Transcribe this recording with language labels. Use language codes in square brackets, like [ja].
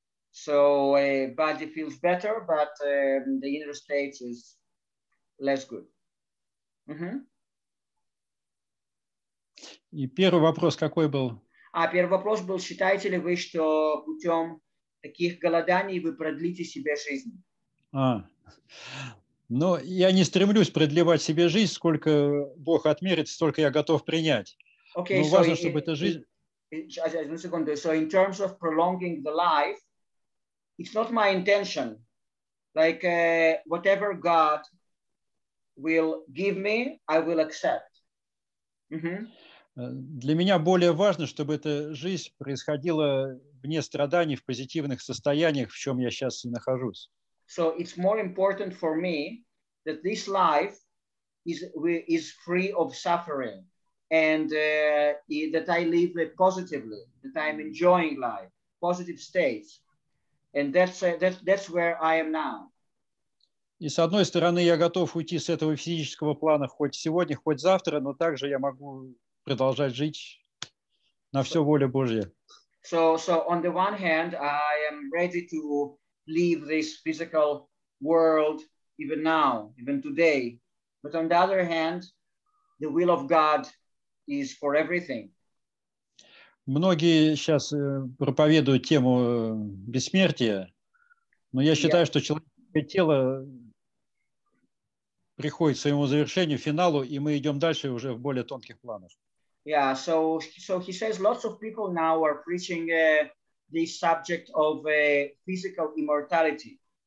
[en] So body feels better, but the inner state is less good. [ru] И первый вопрос какой был? Первый вопрос был, считаете ли вы, что путем таких голоданий вы продлите себе жизнь? Но я не стремлюсь продлевать себе жизнь, сколько Бог отмерит, столько я готов принять. [en] Okay, [ru] но важно, чтобы эта жизнь... [en] So in terms of prolonging the life, it's not my intention. Like whatever God will give me, I will accept. [ru] Для меня более важно, чтобы эта жизнь происходила вне страданий, в позитивных состояниях, в чем я сейчас и нахожусь. [en] So it's more important for me that this life is free of suffering and that I live positively, that I'm enjoying life, positive states. And that's where I am now. [ru] И с одной стороны, я готов уйти с этого физического плана хоть сегодня, хоть завтра, но также я могу продолжать жить на все воля Божья. [en] So on the one hand, I am ready to leave this physical world even now, even today. But on the other hand, the will of God is for everything. [ru] Многие сейчас проповедуют тему бессмертия, но я считаю, что человеческое тело приходит к своему завершению, финалу, и мы идем дальше уже в более тонких планах. [en] Yeah, so he says lots of people now are preaching this subject of physical immortality.